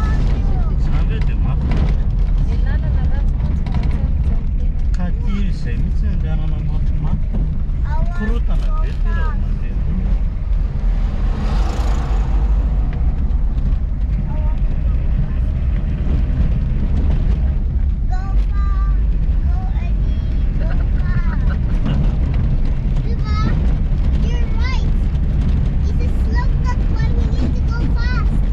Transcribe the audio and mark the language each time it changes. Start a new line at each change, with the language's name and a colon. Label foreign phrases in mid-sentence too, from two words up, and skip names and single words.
Malagasy: avy dia mafy. Ny lalana ratsy mantsy fa mijanona Ka ty izay mihitsy andehanana mafimafy. Korotana be ty raha mandeha.
English: Go fast. Go Eddie. Go fast. Viva, you're right. It's a slope, that's why we need to go fast.